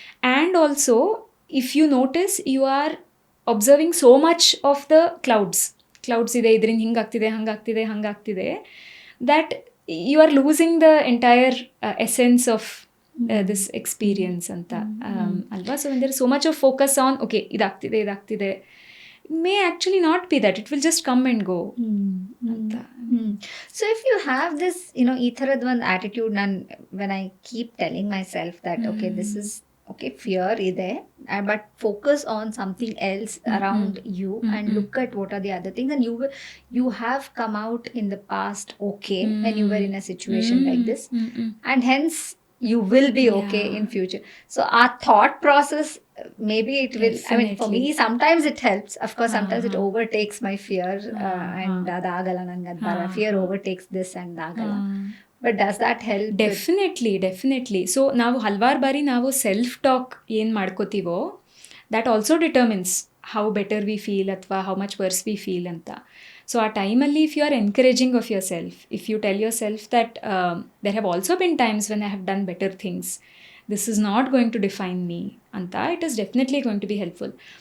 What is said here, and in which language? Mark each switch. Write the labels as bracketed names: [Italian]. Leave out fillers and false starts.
[English] and also if you notice you are observing so much of the clouds [Kannada] ಇದೆ, ಇದರಿಂದ ಹಿಂಗಾಗ್ತಿದೆ ಹಂಗಾಗ್ತಿದೆ, [English] That you are losing the entire essence of this experience ಅಂತ ಅಲ್ವಾ. So when there so much of focus on okay ಇದಾಗ್ತಿದೆ may actually not be that, it will just come and go ಅಂತ. So if you have this, [Kannada] ಈ ಥರದ ಒಂದು [English] attitude, when I keep telling myself that okay, this is okay, fear ಇದೆ, but focus on something else around you and look at what are the other things, and you have come out in the past okay when you were in a situation like this, and hence you will be okay in future. So our thought process, maybe it will, I mean, for me sometimes it helps, of course sometimes it overtakes my fear, and [Kannada] adagala nanga bara [English] fear overtakes this and agala, but does that help? Definitely. So [Kannada] ನಾವು ಹಲವಾರು ಬಾರಿ ನಾವು [English] self talk [Kannada] ಏನು ಮಾಡ್ಕೋತೀವೋ [English] That also determines how better we feel ಅಥವಾ how much worse we feel ಅಂತ. So ಆ ಟೈಮಲ್ಲಿ if you are encouraging of yourself, if you tell yourself that there have also been times when I have done better things, this is not going to define me ಅಂತ, it is definitely going to be helpful.